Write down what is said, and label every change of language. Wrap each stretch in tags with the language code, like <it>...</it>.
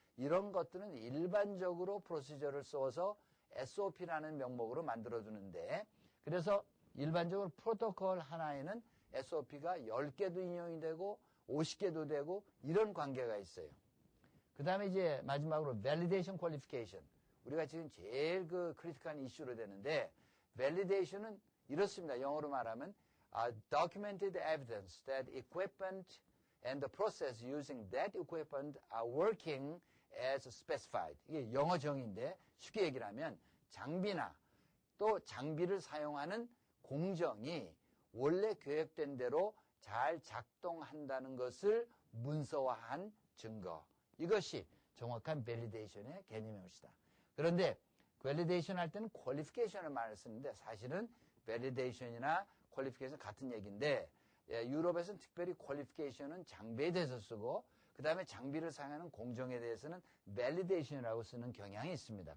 <ko>이런 것들은 일반적으로 프로시저를 써서 SOP라는 명목으로 만들어두는데 그래서 일반적으로 프로토콜 하나에는 SOP가 10개도 인용이 되고 50개도 되고 이런 관계가 있어요. 그 다음에 이제 마지막으로 validation qualification. 우리가 지금 제일 크리티컬한 이슈로 되는데 validation은 이렇습니다.</ko> <en>영어로 말하면 documented evidence that equipment and the process using that equipment are working as specified.</en> <ko>이게 영어 정의인데 쉽게 얘기를 하면 장비나 또 장비를 사용하는 공정이 원래 계획된 대로 잘 작동한다는 것을 문서화한 증거. 이것이 정확한 밸리데이션의 개념일 것이다. 그런데 밸리데이션 할 때는 퀄리피케이션을 말을 쓰는데 사실은 밸리데이션이나 퀄리피케이션 같은 얘기인데 유럽에서는 특별히 퀄리피케이션은 장비에 대해서 쓰고 그 다음에 장비를 사용하는 공정에 대해서는 밸리데이션이라고 쓰는 경향이 있습니다.</ko>